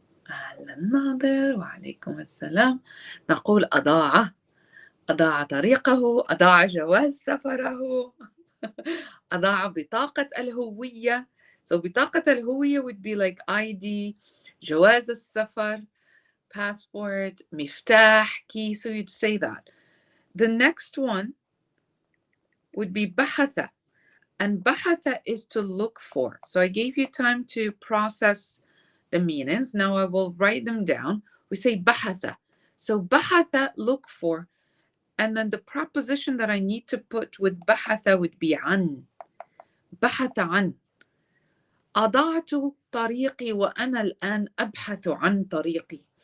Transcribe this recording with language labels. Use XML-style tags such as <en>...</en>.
<ar>أهلا ناظر، وعليكم السلام. نقول أضاع، أضاع طريقه، أضاع جواز سفره، أضاع بطاقة الهوية.</ar> <en>So</en> <ar>بطاقة الهوية</ar> <en>would be like ID,</en> <ar>جواز السفر,</ar> <en>passport, مفتاح, key. So you'd say that. The next one would be بحث. And بحث is to look for. So I gave you time to process the meanings. Now I will write them down. We say بحث. So بحث, look for. And then the preposition that I need to put with بحث would be عن.</en> <ar>بحث عن. أضعت طريقي وأنا الآن أبحث عن طريقي.</ar>